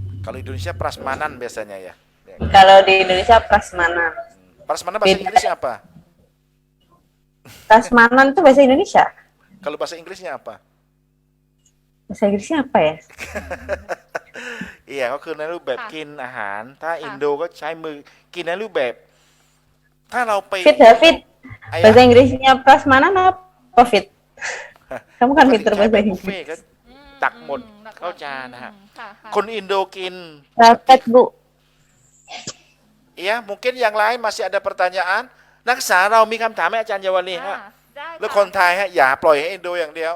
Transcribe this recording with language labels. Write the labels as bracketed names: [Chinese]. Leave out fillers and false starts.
[Indonesian] Kalau Indonesia prasmanan biasanya ya. Kalau di Indonesia prasmanan. Prasmanan bahasa Beda. Inggrisnya apa? Prasmanan itu bahasa Indonesia. Kalau bahasa Inggrisnya apa? Bahasa Inggrisnya apa ya? [Thai] ก็คือในรูปแบบ ค่ะ กินอาหาร ถ้า ค่ะ อินโดก็ใช้มือกินในรูปแบบ ถ้าเราไป [Indonesian] Fit ya, Fit. Ayah, Bahasa Inggrisnya prasmanan apa Fit? Kamu kan pinter [Thai] ใช้ [Indonesian] bahasa [Thai] แบบบุฟ [Indonesian] Inggris. [Thai] เฟ่ต์ก็ ตักหมดเข้าจานนะฮะ ค่ะค่ะ คนอินโดกิน [Indonesian] Rapet, Bu. Iya, mungkin yang lain masih ada pertanyaan. [Thai] นักศึกษาเรามีคำถามให้อาจารย์เยาวนีฮะ ได้ แล้ว ค่ะ คนไทยฮะอย่าปล่อยให้อินโดอย่างเดียว